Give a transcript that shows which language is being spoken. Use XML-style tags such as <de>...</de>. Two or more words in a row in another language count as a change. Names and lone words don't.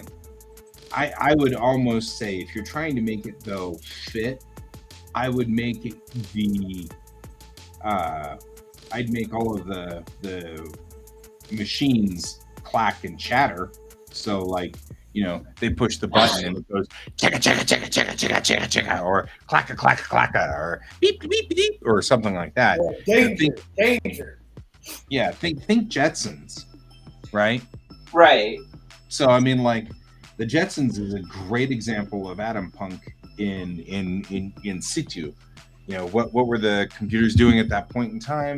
<en>I would almost say, if you're trying to make it, though, fit, I would make it I'd make all of the machines clack and chatter. So, like, they push the button and it goes checka checka checka checka checka checka checka, or clacka clacka clacka, or beep beep beep, or something like that. Danger. Yeah, think Jetsons, right? Right. So I mean, like, The Jetsons is a great example of Atom Punk in situ. You know, what were the computers doing at that point in time?</en>